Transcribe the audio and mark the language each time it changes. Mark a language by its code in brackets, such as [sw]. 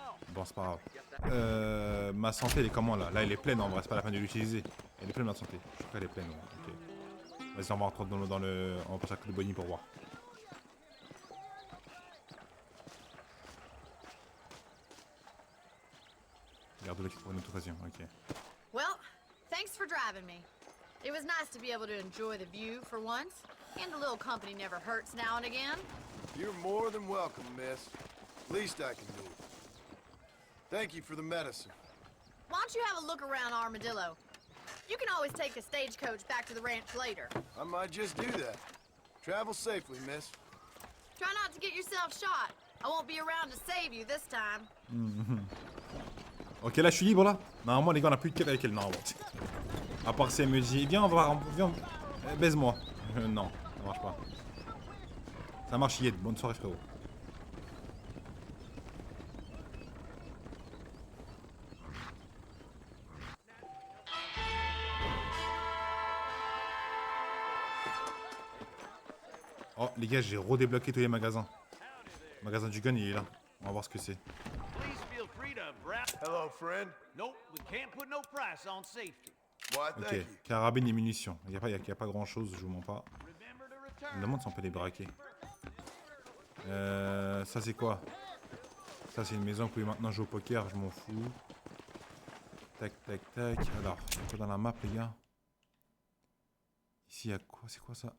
[fr] Bon, c'est pas grave. Ma santé, elle est comment là? Là, elle est pleine en vrai, c'est pas la peine de l'utiliser. Elle est pleine, ma santé. Je crois qu'elle est pleine. Ouais. Ok. Vas-y, on va rentrer dans le. On va passer à coup de Bonnie pour voir. Garde-le pour une autre occasion, ok. [en] Well, thanks for driving me. It was nice to be able to enjoy the view for once, and a little company never hurts now and again. You're more than welcome, miss. Least I can do. Thank you for the medicine. Why don't you have a look around Armadillo? You can always take a stagecoach back to the ranch later. I might just do that. Travel safely, miss. Try not to get yourself shot. I won't be around to save you this time. [fr] Ok, là je suis libre là. Normalement les gars on a plus de quête avec elle. Non, bon. À part si elle me dit viens on va viens, baise-moi. Non, ça marche pas. Ça marche Yed, bonne soirée frérot. Oh les gars j'ai redébloqué tous les magasins. Le magasin du gun il est là. On va voir ce que c'est. [en] Please feel free to browse. Hello, friend. Nope, we can't put no price on safety. Why, Ok, thank you. [fr] carabine et munitions. Il n'y a pas grand chose, je vous mens pas. [en] Remember to [fr] Je [en] return. [fr] me demande si on peut les braquer. Ça c'est quoi? Ça c'est une maison, vous pouvez maintenant jouer au poker, je m'en fous. Tac tac tac. Alors, c'est quoi dans la map les gars? Ici il y a quoi? C'est quoi ça?